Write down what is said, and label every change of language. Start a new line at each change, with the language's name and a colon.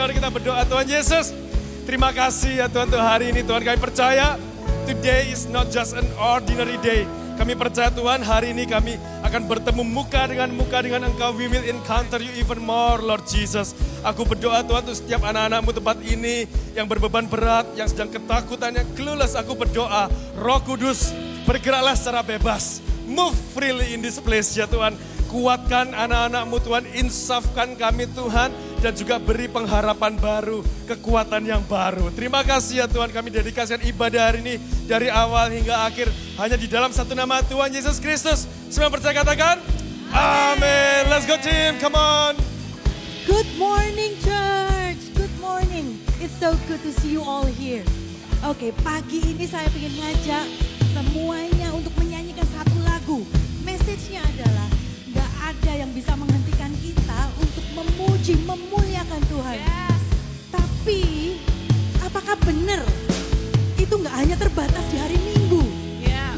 Indonesian: Kalau kita berdoa Tuhan Yesus, terima kasih ya Tuhan untuk hari ini. Tuhan kami percaya
English: today is not just an ordinary day.
Indonesian: Kami percaya Tuhan hari ini kami akan bertemu muka dengan Engkau.
English: We will encounter you even more Lord Jesus.
Indonesian: Aku berdoa Tuhan untuk setiap anak-anakmu tempat ini yang berbeban berat, yang sedang ketakutan, yang clueless. Aku berdoa Roh Kudus bergeraklah secara bebas.
English: Move freely in this place
Indonesian: ya Tuhan. Kuatkan anak-anakmu Tuhan, insafkan kami Tuhan, dan juga beri pengharapan baru, kekuatan yang baru. Terima kasih ya Tuhan, kami dedikasikan ibadah hari ini dari awal hingga akhir hanya di dalam satu nama Tuhan Yesus Kristus. Semua percaya katakan amin.
English: Let's go team, come on. Good morning church, good morning. It's so good to see you all here.
Indonesian: Oke, pagi ini saya ingin ngajak semuanya untuk menyanyikan satu lagu. Message-nya adalah gak ada yang bisa menghentikan kita untuk memuji, memuliakan Tuhan. Yes. Tapi apakah benar itu gak hanya terbatas di hari Minggu? Yeah.